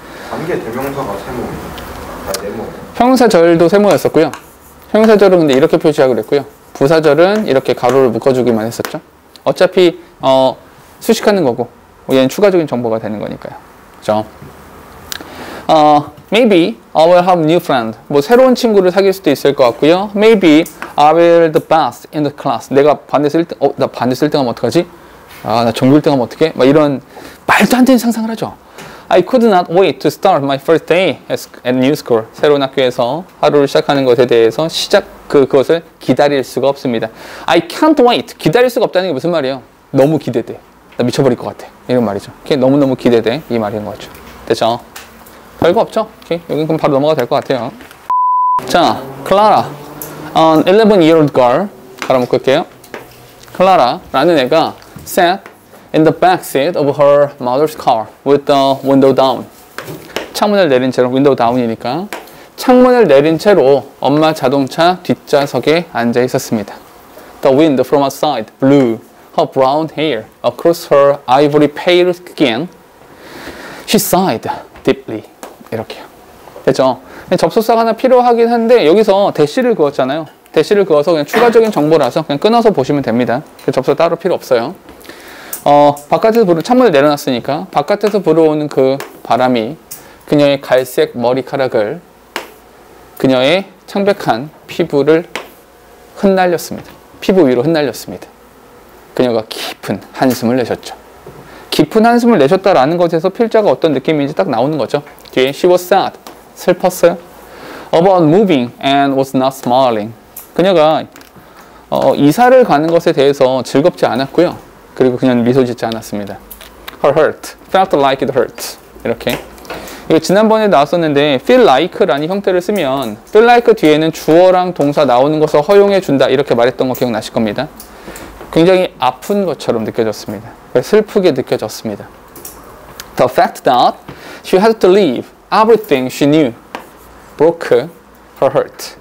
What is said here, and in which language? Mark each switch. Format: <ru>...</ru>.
<ko>관계 대명사가 세모입니다. 네모. 형용사절도 세모였었고요. 형용사절은 근데 이렇게 표시하기로 했고요. 부사절은 이렇게 가로를 묶어주기만 했었죠. 어차피 수식하는 거고 얘는 추가적인 정보가 되는 거니까요. 그죠?</ko> <en>Maybe I will have new friend.</en> <ko>뭐 새로운 친구를 사귈 수도 있을 것 같고요.</ko> <en>Maybe I will the best in the class.</en> <ko>내가 반에서 1등, 나 반에서 1등 하면 어떡하지? 나 전교 1등 하면 어떡해? 막 이런 말도 안 되는 상상을 하죠.</ko> <en>I could not wait to start my first day at new school.</en> <ko>새로운 학교에서 하루를 시작하는 것에 대해서 그것을 기다릴 수가 없습니다.</ko> <en>I can't wait.</en> <ko>기다릴 수가 없다는 게 무슨 말이에요? 너무 기대돼. 나 미쳐버릴 것 같아. 이런 말이죠. 너무너무 기대돼. 이 말인 거죠. 됐죠? 별거 없죠? 오케이. 여기 그럼 바로 넘어가도 될 것 같아요. 자, 클라라.</ko> <en>An 11-year-old girl.</en> <ko>바로 묶을게요. 클라라라는 애가</ko> <en>sat in the back seat of her mother's car with the window down.</en> <ko>창문을 내린 채로, 윈도우 다운이니까 창문을 내린 채로 엄마 자동차 뒷좌석에 앉아 있었습니다.</ko> <en>The wind from outside blew her brown hair across her ivory pale skin. She sighed deeply.</en> <ko>이렇게요. 됐죠? 접속사가 하나 필요하긴 한데 여기서 대시를 그었잖아요. 대시를 그어서 그냥 추가적인 정보라서 그냥 끊어서 보시면 됩니다. 접속 따로 필요 없어요. 바깥에서 창문을 내려놨으니까 바깥에서 불어오는 그 바람이 그녀의 갈색 머리카락을 그녀의 창백한 피부를 흩날렸습니다. 피부 위로 흩날렸습니다. 그녀가 깊은 한숨을 내셨죠. 깊은 한숨을 내셨다라는 것에서 필자가 어떤 느낌인지 딱 나오는 거죠. 뒤에</ko> <en>she was sad,</en> <ko>슬펐어요.</ko> <en>About moving and was not smiling.</en> <ko>그녀가 이사를 가는 것에 대해서 즐겁지 않았고요. 그리고 그녀는 미소 짓지 않았습니다.</ko> <en>Her heart felt like it hurt.</en> <ko>이렇게. 이거 지난번에 나왔었는데 feel like라는 형태를 쓰면 feel like 뒤에는 주어랑 동사 나오는 것을 허용해 준다 이렇게 말했던 거 기억나실 겁니다. 굉장히 아픈 것처럼 느껴졌습니다. 슬프게 느껴졌습니다.</ko> <en>The fact that she had to leave everything she knew broke her heart.</en>